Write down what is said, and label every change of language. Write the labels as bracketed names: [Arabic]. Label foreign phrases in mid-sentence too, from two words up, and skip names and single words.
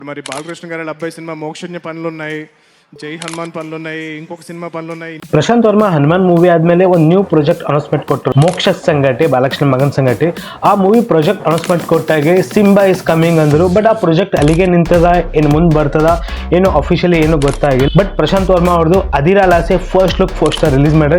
[Telugu] మరి బాలకృష్ణ గారి అబ్బాయి సినిమా మోక్షజ్ఞ పనులు ఉన్నాయి, జై హనుమాన్ పనులు ఉన్నాయి, ఇంకొక సినిమా పనులు ఉన్నాయి. [Kannada] ಪ್ರಶಾಂತ್ ವರ್ಮಾ ಹನುಮಾನ್ ಮೂವಿ ಆದ್ಮೇಲೆ ಒಂದು [English] new project announcement [Kannada] ಕೊಟ್ಟರು, ಮೋಕ್ಷ ಸಂಗಟೆ, ಬಾಲಕೃಷ್ಣ ಮಗನ್ ಸಂಗಟೆ. ಆ [English] movie project announcement [Kannada] ಕೊಟ್ಟಾಗೆ [English] Simba is coming [Kannada] ಅಂದ್ರು. ಬಟ್ ಆ ಪ್ರಾಜೆಕ್ಟ್ ಅಲ್ಲಿಗೆ ನಿಂತದ, ಏನು ಮುಂದೆ ಬರ್ತದ ಏನು ಅಫಿಷಿಯಲಿ ಏನು ಗೊತ್ತಾಗಿಲ್ಲ. ಬಟ್ ಪ್ರಶಾಂತ್ ವರ್ಮಾ ಅವ್ರದ್ದು ಅದಿರಾ ಲಾಸೆ [English] first look poster release [Kannada] ಮಾಡ್ರೆ.